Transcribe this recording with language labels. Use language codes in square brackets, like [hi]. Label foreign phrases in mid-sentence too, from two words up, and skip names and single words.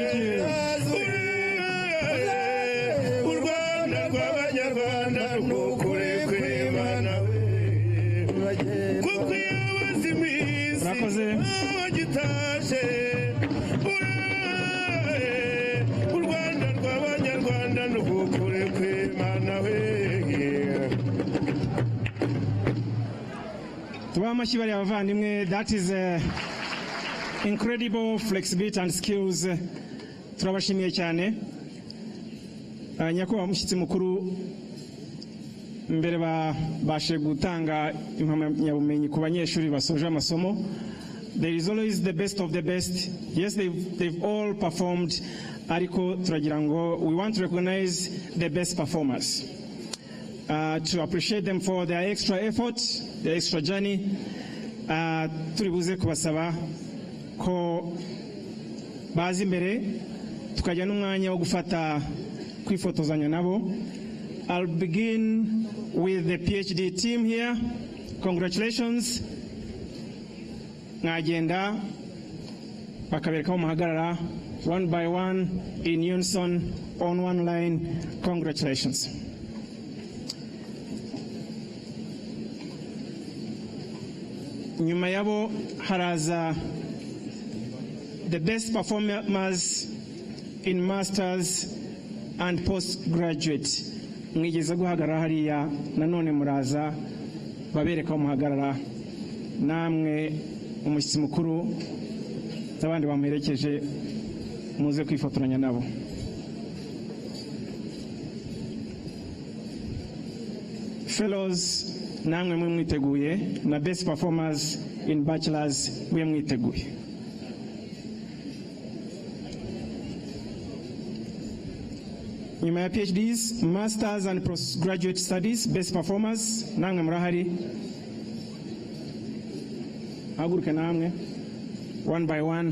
[rw] u Rwanda rw'abanyarwanda n'ukuri kw'Imana we kuko iyo abazi imihisi bagitaje u Rwanda rw'abanyarwanda n'ukuri kw'Imana we tubaha amashyi bariya bavandimwe. [en] That is incredible flexibility and skills. [rw] Turabashimiye cyane. Nyakubahwa mushyitsi mukuru, mbere babashe gutanga impamyabumenyi ku banyeshuri basoje amasomo. [en] There is always the best of the best. Yes, they've all performed, [rw] ariko turagira ngo [en] we want to recognize the best performers. To appreciate them for their extra effort, their extra journey. [rw] Turibuze kubasaba ko bazi imbere tukajya n'umwanya wo gufata kwifotozanya nabo. [en] I'll begin with the PhD team here. Congratulations. [rw] Mwagenda bakabereka muhagarara [en] one by one in unison on one line. Congratulations. [rw] Nyuma yabo haraza [en] the best performers in masters and postgraduate. [rw] Mwigeze guhagarara hariya nanone muraza babereka muhagarara namwe umushyitsi mukuru n'abandi bamuherekeje muze kwifotoranya nabo. Fellows namwe mwiteguye na [en] best performers in bachelors [rw] mwiteguye. Nyuma ya [en] PhDs, masters and postgraduate studies, best performers [rw] namwe murahari. Haguruke namwe [en] one by one.